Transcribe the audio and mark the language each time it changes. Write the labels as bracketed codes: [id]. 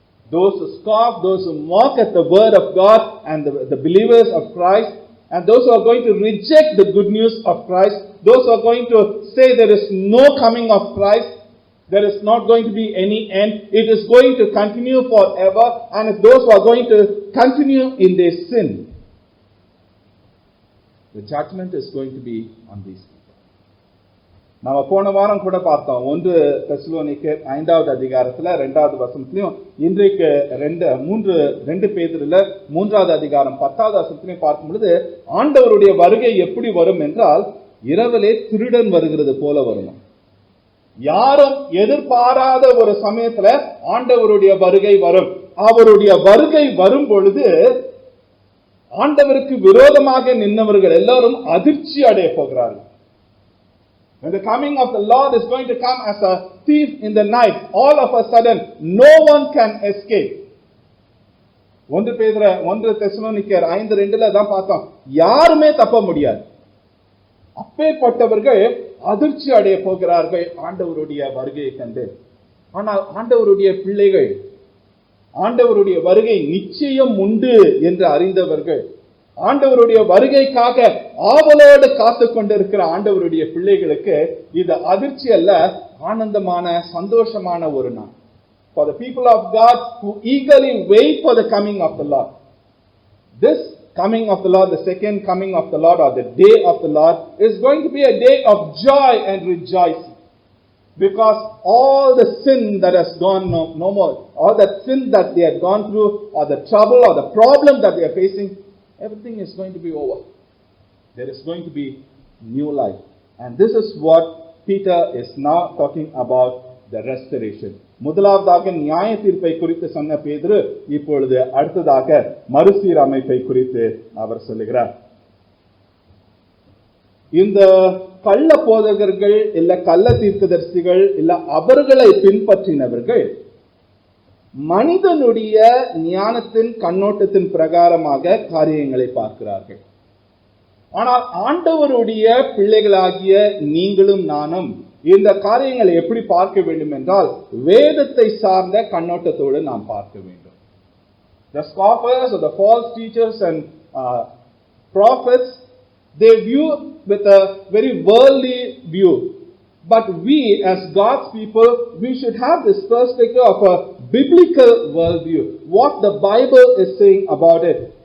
[en] Those who scoff, those who mock at the word of God and the believers of Christ, and those who are going to reject the good news of Christ, those who are going to say there is no coming of Christ, there is not going to be any end, it is going to continue forever, and if those who are going to continue in their sin, the judgment is going to be on these people. [ta] நாம போன வாரம் கூட பார்த்தோம், 1 தெசலோனிக்கர் 5வது அதிகாரத்துல 2வது வசனத்திலையும், இன்றைக்கு 2 பேதுருல 3வது அதிகாரம் 10வது வசனத்திலையும் பார்க்கும் பொழுது ஆண்டவருடைய வருகை எப்படி வரும் என்றால், இரவிலே திருடன் வருகிறது போல வரும். யாரும் எதிர்பாராத ஒரு சமயத்துல ஆண்டவருடைய வருகை வரும். அவருடைய வருகை வரும் பொழுது ஆண்டவருக்கு விரோதமாக நின்றவர்கள் எல்லாரும் அதிர்ச்சி அடைய போகிறார்கள். [en] When the coming of the Lord is going to come as a thief in the night, all of a sudden no one can escape. [ta] 1 தெசலோனிக்கர் 5:2 தான் பார்த்தோம், யாருமே தப்ப முடியாது. அப்பேற்பட்டவர்கள் அதிர்ச்சி அடைய போகிறார்கள் ஆண்டவருடைய வருகையை கண்டு. ஆனால் ஆண்டவருடைய பிள்ளைகள், ஆண்டவருடைய வருகை நிச்சயம் உண்டு என்று அறிந்தவர்கள், ஆண்டவருடைய வருகைக்காக ஆவலோடு காத்து கொண்டிருக்கிற ஆண்டவருடைய பிள்ளைகளுக்கு இது அதிர்ச்சி அல்ல, ஆனந்தமான சந்தோஷமான ஒரு நாள். [en] For the people of God who eagerly wait for the coming of the Lord, this coming of the Lord, the second coming of the Lord, or the day of the Lord, is going to be a day of joy and rejoicing, because all the sin that has gone no more, all that sin that they had gone through, or the trouble or the problem that they are facing, everything is going to be over. There is going to be new life, and this is what Peter is now talking about, the restoration. [ta] முதலாவதாக நியாய தீர்ப்பை குறித்து சொன்ன பேதுரு இப்பொழுது அடுத்ததாக மறுசீரமைப்பை குறித்து அவர் சொல்லுகிறார். இந்த கள்ள போதகர்கள் இல்ல கள்ள தீர்க்கதரிசிகள் இல்ல அவர்களை பின்பற்றினவர்கள் மனிதனுடைய ஞானத்தின் கண்ணோட்டத்தின் பிரகாரமாக காரியங்களை பார்க்கிறார்கள். ஆனால் ஆண்டவருடைய பிள்ளைகளாகிய நீங்களும் நானும் இந்த காரியங்களை எப்படி பார்க்க வேண்டும் என்றால், வேதத்தை சார்ந்த கண்ணோட்டத்தோடு நாம் பார்க்க வேண்டும். [en] The scoffers or the false teachers and prophets, they view with a very worldly view. But we as God's people, we should have this perspective of a biblical worldview. What the Bible is saying about it.